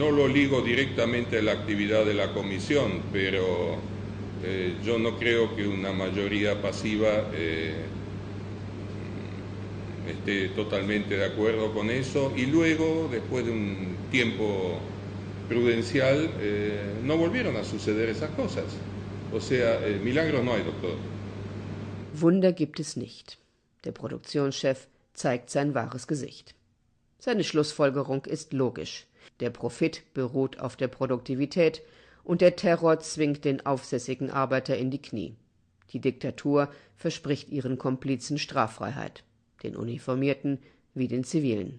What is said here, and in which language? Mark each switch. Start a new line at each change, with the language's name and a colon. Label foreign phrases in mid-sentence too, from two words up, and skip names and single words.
Spanish: No lo ligo directamente a la actividad de la comisión, pero yo no creo que una mayoría pasiva esté totalmente de acuerdo con eso, y luego, después de un tiempo prudencial, no volvieron a suceder esas cosas. O sea, milagros no hay, doctor.
German: Wunder gibt es nicht. Der Produktionschef zeigt sein wahres Gesicht. Seine Schlussfolgerung ist logisch. Der Profit beruht auf der Produktivität und der Terror zwingt den aufsässigen Arbeiter in die Knie. Die Diktatur verspricht ihren Komplizen Straffreiheit, den Uniformierten wie den Zivilen.